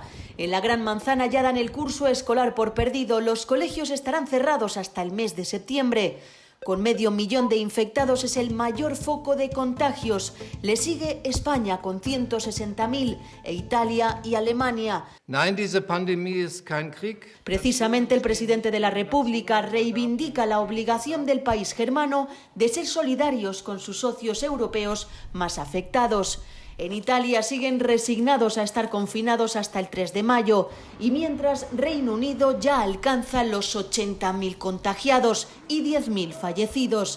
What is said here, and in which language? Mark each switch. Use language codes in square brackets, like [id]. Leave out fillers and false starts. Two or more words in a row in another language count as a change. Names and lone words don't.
[es] En la Gran Manzana ya dan el curso escolar por perdido. Los colegios estarán cerrados hasta el mes de septiembre. Con 500.000 de infectados es el mayor foco de contagios. Le sigue España con 160.000 e Italia y Alemania. [de] Nein, diese Pandemie ist kein Krieg. [es] Precisamente el presidente de la República reivindica la obligación del país germano de ser solidarios con sus socios europeos más afectados. En Italia siguen resignados a estar confinados hasta el 3 de mayo y mientras Reino Unido ya alcanza los 80.000 contagiados y 10.000 fallecidos.